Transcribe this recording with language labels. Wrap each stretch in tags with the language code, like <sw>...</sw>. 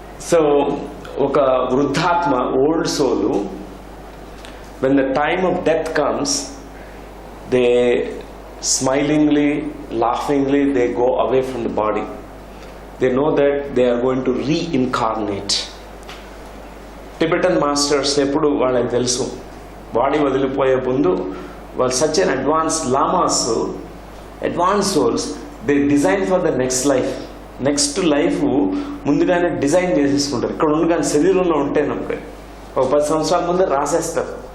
<te>So ఒక వృద్ధాత్మ,</te> <en>Old soul, when the time of death comes, they smilingly, laughingly, they go away from the body. They know that they are going to reincarnate.</en> <te>Tibetan masters ఎప్పుడు వాళ్ళకి తెలుసు, body వదిలిపోయే ముందు వాళ్ళు such an advance llamas, advance souls,</te> <en>they design for the next life</en> <te>ముందుగానే design చేసేసుకుంటారు. ఇక్కడ ఉండగానే శరీరంలో ఉంటేనప్పుడే ఒక 10 సంవత్సరాల ముందే రాసేస్తారు.</te>